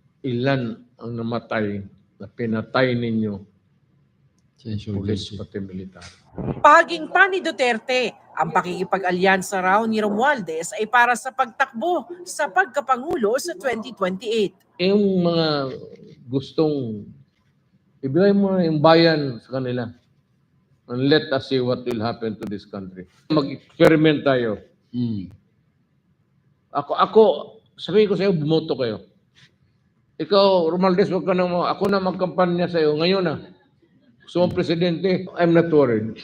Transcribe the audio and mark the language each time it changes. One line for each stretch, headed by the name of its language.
Filipino: Ilan ang namatay na pinatay ninyo pulis pati military. Pahaging pa ni Duterte, ang pakikipag-alyansa raw ni Romualdez ay para sa pagtakbo sa pagkapangulo sa 2028. Yung mga gustong ibigay mo na yung bayan sa kanila.
English: And let us see what will happen to this country.
Filipino: Mag-experiment tayo. Ako, sabihin ko sa iyo, bumoto kayo. Ikaw, Romualdez, wag ka na ako na magkampanya sa iyo. Ngayon na.
English: So, presidente, I'm not worried.